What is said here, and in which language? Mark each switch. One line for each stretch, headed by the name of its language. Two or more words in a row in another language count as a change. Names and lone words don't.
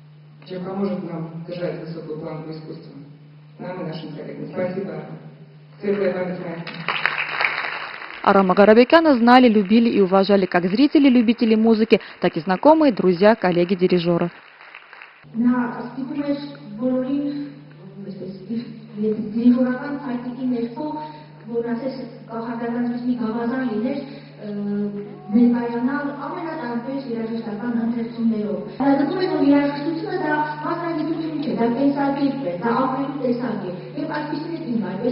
Russian: Чем чем поможет нам держать высокую планку искусства. Нам и нашим коллегам. Спасибо. Светлая память Майки. Арама Гарабекяна знали, любили и уважали как зрители, любители музыки, так и знакомые, друзья, коллеги дирижера.
Armenian: На ստիպում էր բոլորին դիրիժորական քայլի ներքո, որ ասես կախարդականությունի գավազան լիներ, ներկայանալ ամենատարբեր երաժշտական ընթերցումներով։ Դնում է, որ երաժշտությունը դա մասնագիտություն չէ, դա տեսակերպ է, դա ապրելու տեսակ է, եւ այսպիսին է ինքը այդպես